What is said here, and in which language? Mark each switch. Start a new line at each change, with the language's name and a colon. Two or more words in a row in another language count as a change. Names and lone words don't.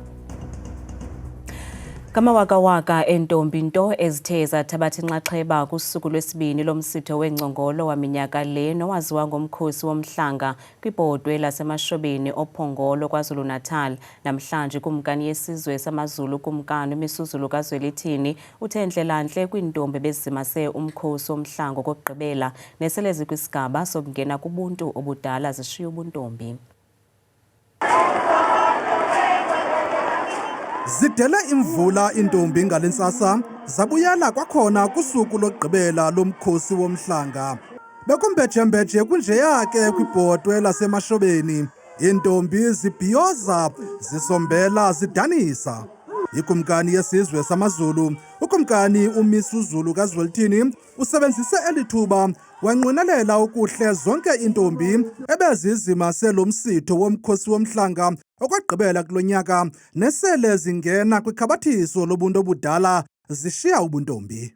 Xhosa: Kamawaka-waka entombi nto ezithe zathabatha inxaxheba kusuku lwesibini lomsitho wengcongolo waminyaka le nowaziwa ngomkhosi womhlanga kwibhodwe lasemashobeni ophongolo KwaZulu-Natal namhlanje kumkani yesizwe samaZulu kumkani uMisuzulu kaZwelithini uthe Ndlelanhle kwintombi ebezimase umkhosi womhlanga kokugqibela neselezi kwisigaba sokungena kubuntu obudala zishiya ubuntombi. Zidele imvula intombi ngalentsasa zabuyela kwakhona kusuku lokugqibela lomkhosi womhlanga. Bekumbejembeje kunjeya ke kwibhodwe lasemashobeni. Intombi zibhiyoza, zisombela, zidanisa. Ikumkani yesizwe samaZulu, ukumkani uMisuzulu kaZwelithini usebenzise elithuba wanqwenelela ukuhle zonke intombi ebezizimase lo msitho womkhosi womhlanga okwagqibela kulo nyaka nesele zingena kwikhabathiso lobuntu obudala zishiya ubuntombi.